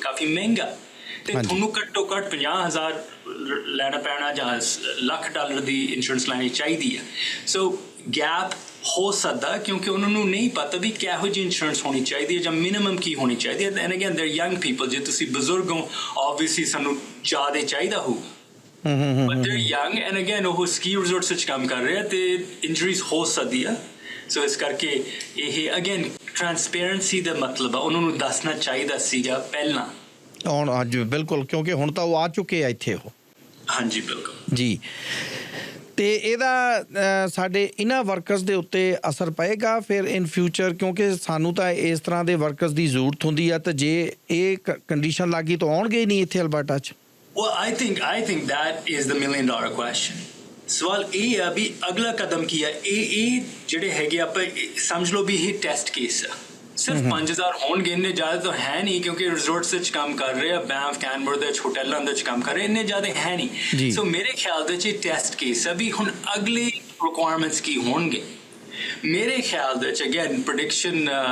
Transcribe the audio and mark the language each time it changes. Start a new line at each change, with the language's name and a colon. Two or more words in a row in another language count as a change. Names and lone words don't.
Punjabi: ਕਾਫੀ ਮਹਿੰਗਾ ਤੇ ਤੁਹਾਨੂੰ ਘੱਟੋ ਘੱਟ 50,000 ਲੈਣਾ ਪੈਣਾ ਜਾਂ $1,00,000 ਦੀ ਇੰਸ਼ੋਰੈਂਸ ਲੈਣੀ ਚਾਹੀਦੀ ਹੈ ਸੋ ਗੈਪ ਹੋ ਸਕਦਾ ਕਿਉਂਕਿ ਉਹਨਾਂ ਨੂੰ ਨਹੀਂ ਪਤਾ ਵੀ ਕਿਹੋ ਜਿਹੀ ਇੰਸ਼ੋਰੈਂਸ ਹੋਣੀ ਚਾਹੀਦੀ ਹੈ ਜਾਂ ਮਿਨੀਮਮ ਕੀ ਹੋਣੀ ਚਾਹੀਦੀ ਹੈ
English: and again they're young people
Punjabi: ਜੇ ਤੁਸੀਂ ਬਜ਼ੁਰਗ ਹੋ ਆਬਵੀਅਸਲੀ ਸਾਨੂੰ ਜ਼ਿਆਦਾ ਚਾਹੀਦਾ ਹੋਊਗਾ
English: but they're young and again
Punjabi: ਉਹ
English: ski resorts
Punjabi: ਵਿੱਚ ਕੰਮ ਕਰ ਰਹੇ ਆ ਤੇ injuries ਹੋ ਸਕਦੀ ਆ ਸੋ ਇਸ ਕਰਕੇ ਇਹ again transparency ਦਾ ਮਤਲਬ ਆ ਉਹਨਾਂ ਨੂੰ ਦੱਸਣਾ ਚਾਹੀਦਾ ਸੀਗਾ ਪਹਿਲਾਂ ਹੁਣ ਅੱਜ ਬਿਲਕੁਲ ਕਿਉਂਕਿ ਹੁਣ ਤਾਂ ਉਹ ਆ ਚੁੱਕੇ ਆ ਇੱਥੇ ਉਹ ਹਾਂਜੀ ਬਿਲਕੁਲ ਜੀ ਤੇ ਇਹਦਾ ਸਾਡੇ ਇਹਨਾਂ ਵਰਕਰਸ ਦੇ ਉੱਤੇ ਅਸਰ ਪਏਗਾ ਫਿਰ
English: in future
Punjabi: ਕਿਉਂਕਿ ਸਾਨੂੰ ਤਾਂ ਇਸ ਤਰ੍ਹਾਂ ਦੇ ਵਰਕਰਸ ਦੀ ਜ਼ਰੂਰਤ ਹੁੰਦੀ ਆ ਤੇ ਜੇ ਇਹ ਕੰਡੀਸ਼ਨ ਲੱਗੀ ਤਾਂ ਆਉਣਗੇ ਹੀ ਨਹੀਂ ਇੱਥੇ ਅਲਬਰਟਾ 'ਚ
English: Well, I think that is the $1 million question.
Punjabi: ਸਵਾਲ ਇਹ ਆ ਵੀ ਅਗਲਾ ਕਦਮ ਕੀ ਆ ਇਹ ਜਿਹੜੇ ਹੈਗੇ ਆਪਾਂ ਸਮਝ ਲਓ ਵੀ ਇਹ
English: test case
Punjabi: ਆ ਸਿਰਫ 5,000 ਹੋਣਗੇ ਇੰਨੇ ਜ਼ਿਆਦਾ ਤਾਂ ਹੈ ਨਹੀਂ ਕਿਉਂਕਿ ਰਿਜ਼ੋਰਟਸ ਵਿੱਚ ਕੰਮ ਕਰ ਰਹੇ ਆ ਬੈਂਫ ਕੈਨਬਰ ਦੇ ਵਿੱਚ ਹੋਟਲਾਂ ਦੇ ਵਿੱਚ ਕੰਮ ਕਰ ਰਹੇ ਇੰਨੇ ਜ਼ਿਆਦਾ ਹੈ ਨਹੀਂ ਸੋ ਮੇਰੇ ਖਿਆਲ ਦੇ ਵਿੱਚ
English: test case
Punjabi: ਆ ਵੀ ਹੁਣ ਅਗਲੇ ਰਿਕੁਆਇਰਮੈਂਟਸ ਕੀ ਹੋਣਗੇ ਮੇਰੇ ਖਿਆਲ ਦੇ ਵਿੱਚ
English: again prediction